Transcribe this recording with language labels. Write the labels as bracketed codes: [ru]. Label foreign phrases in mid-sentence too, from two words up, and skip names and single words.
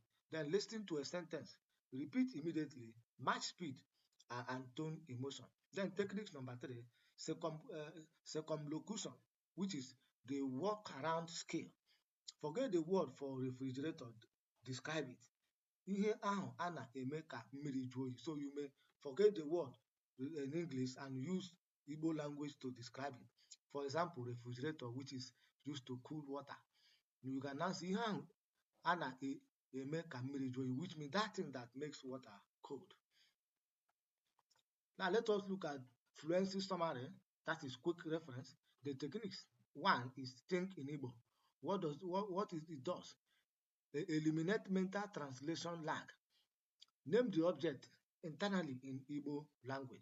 [en] Then listen to a sentence. Repeat immediately. Match speed and tone emotion. Then techniques number 3, circumlocution, which is the walk around scale. Forget the word for refrigerator. Describe it. [ig] Ihe ahụ a na-eme ka mmiri jụọ oyi. [en] So you may forget the word in English and use Igbo language to describe it. For example, refrigerator, which is used to cool water. You can now see [ig] ihe ahụ a na-eme ka mmiri jụọ oyi, [en] which means that thing that makes water cold. Now let us look at fluency summary, that is quick reference. The techniques. 1 is think in Igbo. What it does? Eliminate mental translation lag. Name the object internally in Igbo language.